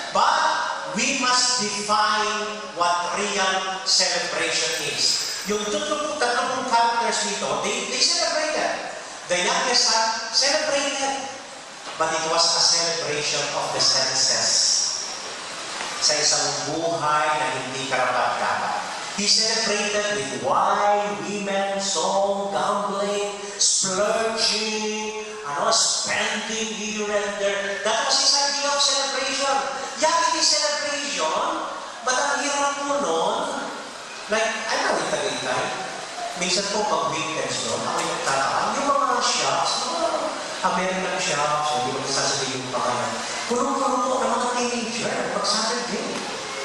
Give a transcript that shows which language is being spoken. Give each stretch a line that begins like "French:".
English: But we must define what real celebration is.
Filipino: Yung tatlong characters dito,
English: they celebrated. The youngest son celebrated. But it was a celebration of the senses.
Filipino: Sa isang buhay na hindi karapat-dapat.
English: He celebrated with wine, women, song, gambling, splurging, spending here and there. That was his idea of celebration. Yeah, it is celebration, but
Filipino: ang hirap mo nun,
English: like, I know in Tagaytay,
Filipino: minsan po pag weekends nun, ako yung nagtataan, yung mga shops, mga American shops, hindi ko nasasabihin yung pangalan, punong-puno po ng mga teenager, pag Saturday.